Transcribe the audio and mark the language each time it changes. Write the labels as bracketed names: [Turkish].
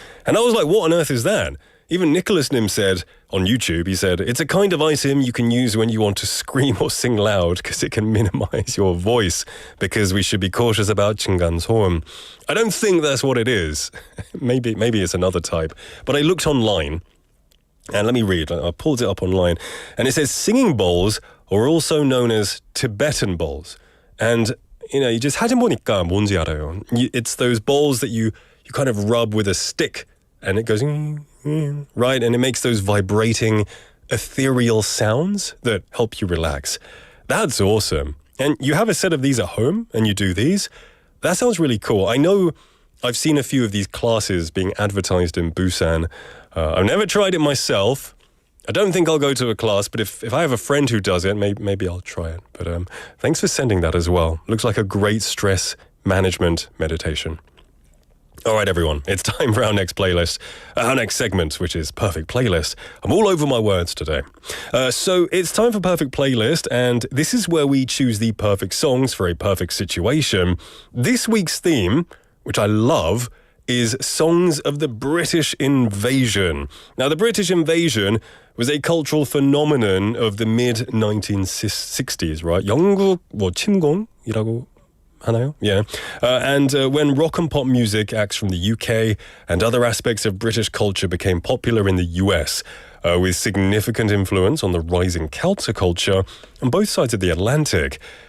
[English] And I was like, what on earth is that? Even Nicholas Nim said on YouTube, he said, it's a kind of item you can use when you want to scream or sing loud because it can minimize your voice, because we should be cautious about Chingan's horn. I don't think that's what it is. Maybe it's another type. But I looked online, and let me read. I pulled it up online, and it says singing bowls are also known as Tibetan bowls. And, you just [Korean] 하진 보니까 뭔지 알아요. [English] It's those bowls that you kind of rub with a stick, and it goes... right, and it makes those vibrating, ethereal sounds that help you relax. That's awesome. And you have a set of these at home, and you do these? That sounds really cool. I know I've seen a few of these classes being advertised in Busan. I've never tried it myself. I don't think I'll go to a class, but if I have a friend who does it, maybe I'll try it. But thanks for sending that as well. Looks like a great stress management meditation. All right, everyone, it's time for our next playlist, our next segment, which is Perfect Playlist. I'm all over my words today. So it's time for Perfect Playlist, and this is where we choose the perfect songs for a perfect situation. This week's theme, which I love, is Songs of the British Invasion. Now, the British Invasion was a cultural phenomenon of the mid-1960s, right? [Korean] 영국 침공이라고 하나요? [English] Yeah. And when rock and pop music acts from the UK and other aspects of British culture became popular in the US, with significant influence on the rising counterculture on both sides of the Atlantic.